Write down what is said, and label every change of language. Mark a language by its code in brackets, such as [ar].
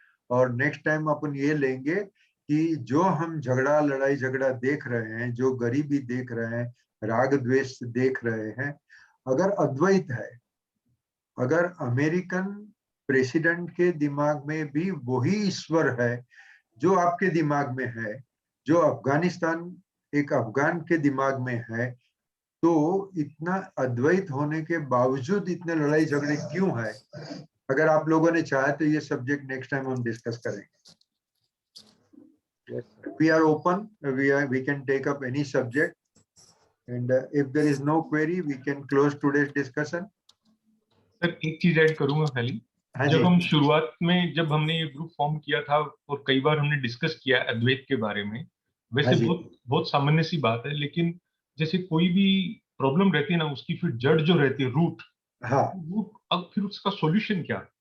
[hi] और next time अपन ये लेंगे कि जो हम झगड़ा, लड़ाई झगड़ा देख रहे हैं, जो गरीबी देख रहे हैं, राग द्वेष देख रहे हैं, अगर अद्वैत है, अगर अमेरिकन प्रेसिडेंट के दिमाग में भी वही ईश्वर है जो आपके दिमाग में है, जो अफगानिस्तान एक अफगान के दिमाग में है, तो इतना अद्वैत होने के बावजूद इतने लड़ाई झगड़े क्यों है? अगर आप लोगों ने चाहा तो ये सब्जेक्ट नेक्स्ट टाइम हम डिस्कस करेंगे। [en] We are open, we can take up any subject, and if there is no query we can close today's discussion. [hi] Sir एक चीज ऐड करूंगा खाली, जब हम शुरुआत में, जब हमने ये ग्रुप फॉर्म किया था और कई बार हमने डिस्कस किया अद्वैत के बारे में, वैसे बहुत सामान्य सी बात है, लेकिन जैसे कोई भी प्रॉब्लम रहती है ना, उसकी फिर जड़ जो रहती है, रूट, अब फिर उसका सॉल्यूशन क्या?